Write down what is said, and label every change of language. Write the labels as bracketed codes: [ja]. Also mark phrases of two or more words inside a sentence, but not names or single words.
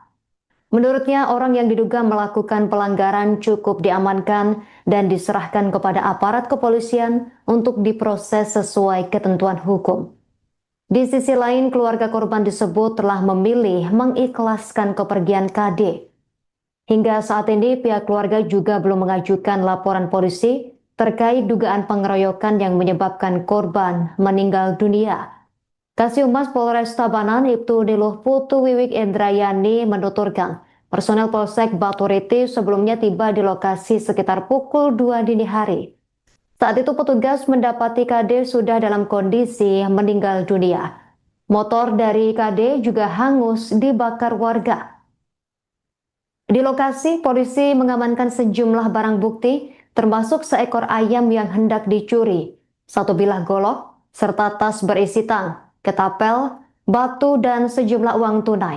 [id] Menurutnya, orang yang diduga melakukan pelanggaran cukup diamankan dan diserahkan kepada aparat kepolisian untuk diproses sesuai ketentuan hukum. Di sisi lain, keluarga korban disebut telah memilih mengikhlaskan kepergian KD. Hingga saat ini, pihak keluarga juga belum mengajukan laporan polisi terkait dugaan pengeroyokan yang menyebabkan korban meninggal dunia. Kasihumas Polres Tabanan Ibtu Niluh Putu Wiwik Indrayani menuturkan, personel Polsek Baturiti sebelumnya tiba di lokasi sekitar pukul 2 dini hari. Saat itu petugas mendapati KD sudah dalam kondisi meninggal dunia. Motor dari KD juga hangus dibakar warga. Di lokasi, polisi mengamankan sejumlah barang bukti, termasuk seekor ayam yang hendak dicuri, satu bilah golok, serta tas berisi tang, ketapel, batu, dan sejumlah uang tunai.